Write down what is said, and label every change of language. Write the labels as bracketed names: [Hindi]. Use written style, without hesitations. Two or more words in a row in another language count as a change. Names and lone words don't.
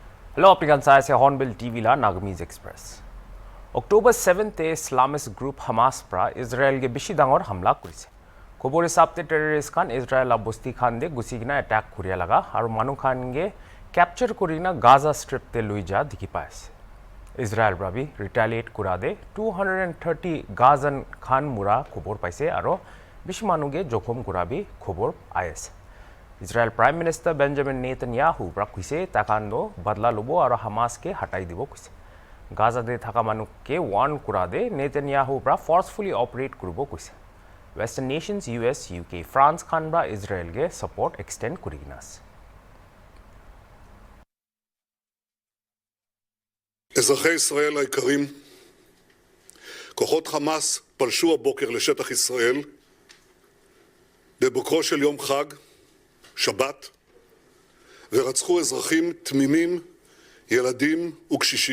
[Naga Pidgin] Hello, apnikan sa HornbillTV la NAGAMESE Express. October 7th te [English] Islamist group [Naga Pidgin] Hamas pra Israel ge bishi dangor hamla korise. Khobor hisab te terrorist khan Israel la bosti khan de gusigina attack kuriya laga aru manu khan ge capture korina Gaza strip te lui ja dikhi pai ase. Israel brabi retaliate kurade 230 Gazan khan mura khobor paise aru bishi manu ge jokhom kurabi khobor ais. Israel [English] Prime Minister [Naga Pidgin] Benjamin Netanyahu pra kuise takando badla lobo aru Hamas ke hatai dibo kuise. Gaza de thaka manu ke warn kurade Netanyahu pra [English] forcefully operate [Naga Pidgin] kuribo kuise. [English] Western nations [Naga Pidgin] US, UK, France khan bra Israel ge [English] support extend [Naga Pidgin] kuriginas. [Hebrew] אזרחי ישראל היקרים, כוחות חמאס פלשו הבוקר לשטח ישראל בבוקרו של יום חג, שבת, ורצחו אזרחים תמימים, ילדים וקשישים.